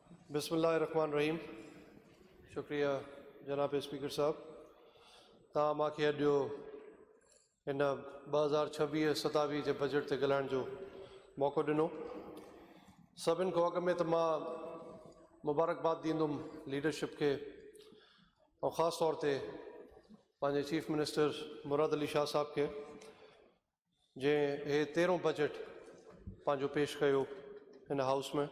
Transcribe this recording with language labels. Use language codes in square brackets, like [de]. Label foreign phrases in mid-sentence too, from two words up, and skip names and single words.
[ar] بسم اللہ الرحمن الرحیم. [ur] شکریہ جناب اسپیکر صاحب. [sd] تاں ماں کے اڈیو ان 2026-27 کے بجٹ تے ڳالھائڻ جو موقع ॾिनो. सभिनि खां अॻु में त मां मुबारकबाद ॾींदुमि लीडरशिप खे ऐं ख़ासि तौर ते पंहिंजे [en] Chief Minister [sd] मुराद अली शाह साहब खे जंहिं हे 13हों बजट पंहिंजो पेश कयो हिन हाउस में.